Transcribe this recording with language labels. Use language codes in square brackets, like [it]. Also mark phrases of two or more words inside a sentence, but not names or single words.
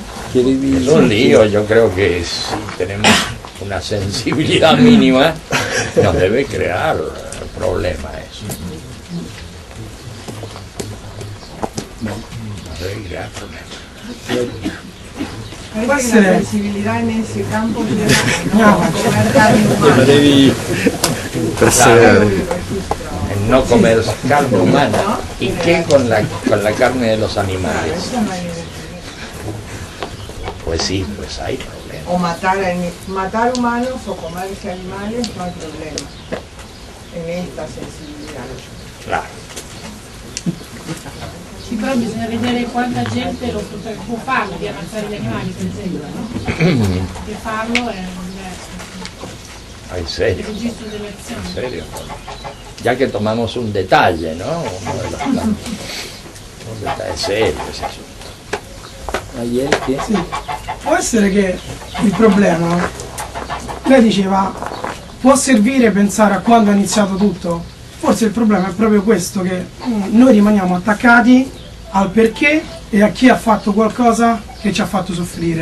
[es] Es un lío, yo creo que si tenemos una sensibilidad mínima, nos debe crear problemas eso. Nos debe crear problemas. [it] Può essere la sensibilità in [es] ese campo comer [it] carne umana. Devi [es] Claro, en no comer carne humana. ¿Y qué con la carne de los animales? Pues sí, pues hay problemas. O matar humanos o comerse animales no hay problema en esta sensibilità. Claro. [it] Sì, però bisogna vedere quanta gente può farlo di ammazzare gli animali, per esempio, no? Che farlo è diverso. [es] En serio. [it] Il registro delle azioni. [es] En serio. Ya que tomamos un detalle, ¿no? Uno de los un detalle serio ese asunto. [it] Sì. Può essere che il problema, lei diceva, può servire pensare a quando è iniziato tutto? Forse il problema è proprio questo, che noi rimaniamo attaccati al perché e a chi ha fatto qualcosa che ci ha fatto soffrire.